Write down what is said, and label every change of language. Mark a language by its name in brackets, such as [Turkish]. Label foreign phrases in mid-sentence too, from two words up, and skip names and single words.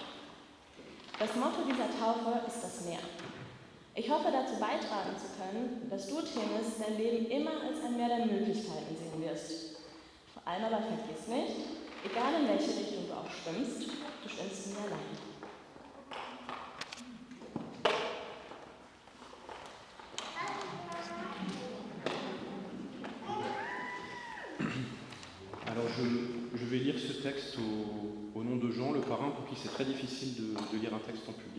[German] Das Motto dieser Taufe ist das Meer. Ich hoffe, dazu beitragen zu können, dass du, Themis, dein Leben immer als ein Meer der Möglichkeiten sehen wirst. Vor allem aber vergiss nicht, egal in welche Richtung du auch schwimmst, du schwimmst nie allein. [French] Alors je vais lire ce texte au nom de Jean, le parrain, pour qui c'est très difficile de lire un texte en public.